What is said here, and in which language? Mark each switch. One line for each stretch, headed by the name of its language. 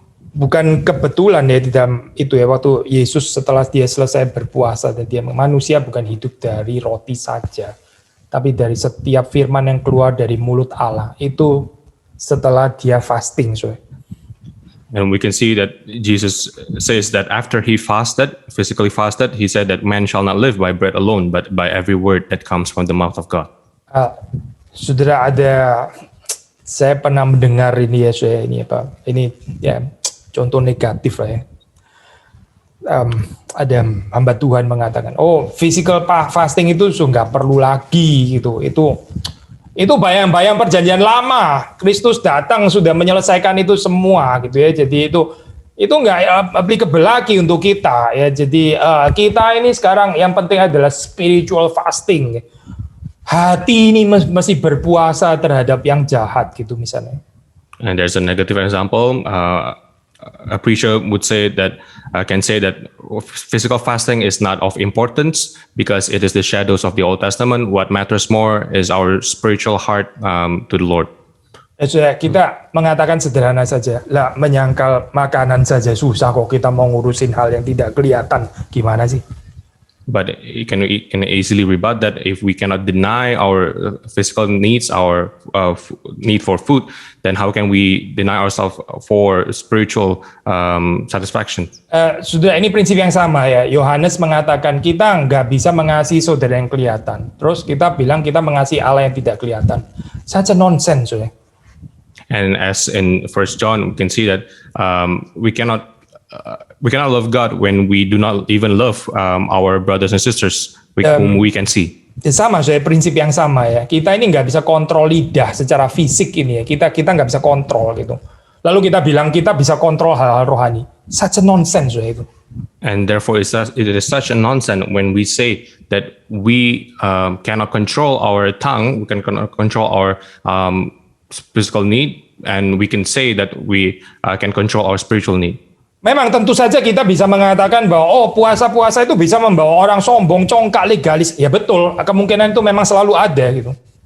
Indonesian: Bukan kebetulan ya di dalam itu ya, waktu Yesus setelah dia selesai berpuasa dan dia manusia bukan hidup dari roti saja, tapi dari setiap firman yang keluar dari mulut Allah. Itu setelah dia fasting,
English: And we can see that Jesus says that after he fasted, physically fasted, he said that man shall not live by bread alone, but by every word that comes from the mouth of God.
Indonesian: Saudara, saya pernah mendengar ini ya, ini ya contoh negatif lah ya. Ada hamba Tuhan mengatakan,
English: physical fasting
Indonesian: itu nggak perlu lagi gitu. Itu bayang-bayang perjanjian lama. Kristus datang sudah menyelesaikan itu semua gitu ya. Jadi itu nggak applicable lagi untuk kita ya. Jadi kita ini sekarang yang penting adalah
English: spiritual fasting.
Indonesian: Hati ini masih berpuasa terhadap yang jahat gitu misalnya.
English: And there's a negative example. A preacher would say that can say that physical fasting is not of importance because it is the shadows of the Old Testament. What matters more is our spiritual heart to the Lord.
Indonesian: Ya, kita mengatakan sederhana saja, lah menyangkal makanan saja susah kok kita mau ngurusin hal yang tidak kelihatan, gimana sih?
English: But you can easily rebut that if we cannot deny our physical needs, our need for food, then how can we deny ourselves for spiritual satisfaction?
Indonesian: Sudah, ini prinsip yang sama ya. Yohanes mengatakan kita nggak bisa mengasihi saudara yang kelihatan. Terus kita bilang kita mengasihi Allah yang tidak kelihatan.
English: Such a nonsense,
Indonesian: ya.
English: And as in First John, we can see that we cannot love God when we do not even love our brothers and sisters whom we can see.
Indonesian: Sama, saya prinsip yang sama ya. Kita ini nggak bisa kontrol lidah secara fisik ini ya. Kita nggak bisa kontrol gitu. Lalu kita bilang kita bisa kontrol hal-hal rohani.
English: Such a nonsense
Indonesian: ya itu.
English: And therefore, it is such a nonsense when we say that we cannot control our tongue, we can control our physical need, and we can say that we can control our spiritual need.
Indonesian: Memang tentu saja kita bisa mengatakan bahwa puasa-puasa itu bisa membawa orang sombong, congkak, legalis. Ya betul, kemungkinan itu memang selalu ada gitu.